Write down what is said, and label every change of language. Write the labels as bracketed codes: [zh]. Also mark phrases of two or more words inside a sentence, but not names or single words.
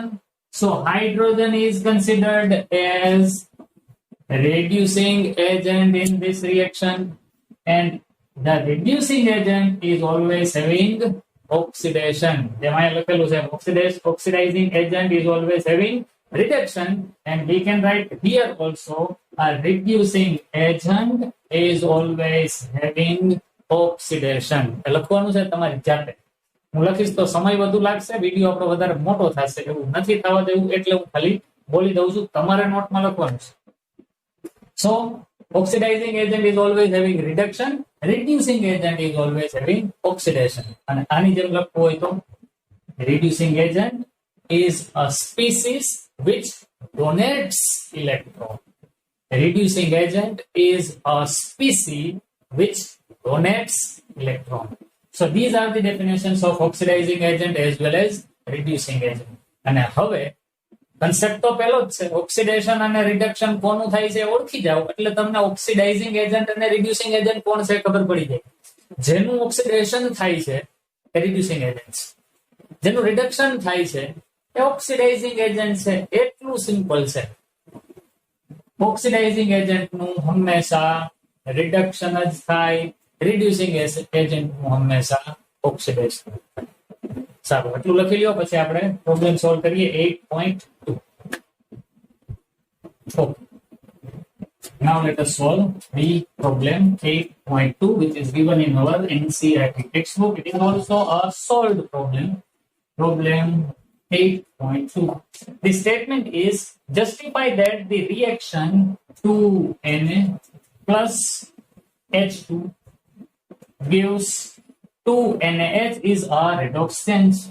[en] So hydrogen is considered as reducing agent in this reaction, and the reducing agent is always having oxidation. Oxidizing agent is always having reduction, and we can write here also a reducing agent is always having oxidation. [gu] લખવાનું છે તમારી જાતે. હું લખીશ તો સમય વધુ લાગશે, વિડિયો આપણો વધારે મોટો થશે, એવું નથી થવા દેવું, એટલે હું ખાલી બોલી દઉં છું, તમારે નોટમાં લખવાનું છે. [en] So oxidizing agent is always having reduction, reducing agent is always having oxidation. [gu] અને આની જેમ લખવું હોય તો [en] reducing agent is a species which donates electron. Reducing agent is a species which donates electron. So these are the definitions of oxidizing agent as well as reducing agent. [gu] અને હવે કન્સેપ્ટ તો પેલો જ છે, ઓક્સિડેશન અને રિડક્શન કોનું થાય છે ઓળખી જાવ એટલે તમને [en] oxidizing agent [gu] અને [en] reducing agent [gu] કોણ છે ખબર પડી જાય. જેનું ઓક્સિડેશન થાય છે એ [en] reducing agent [gu] છે, જેનું રિડક્શન થાય છે એ [en] oxidizing agent [gu] છે. એટલું સિમ્પલ છે. [en] oxidizing agent [gu] નું હંમેશા રિડક્શન જ થાય, [en] reducing agent [gu] નું હંમેશા ઓક્સિડેશન. સારું, એટલું લખી લ્યો, પછી આપણે [en] problem solve [gu] કરીએ 8.2. [en] Now let us solve the problem 8.2, which is given in our NCERT textbook. It is also a solved problem. Problem 8.2. The statement is justify that the reaction 2Na plus H2 gives 2NaH is a redox change.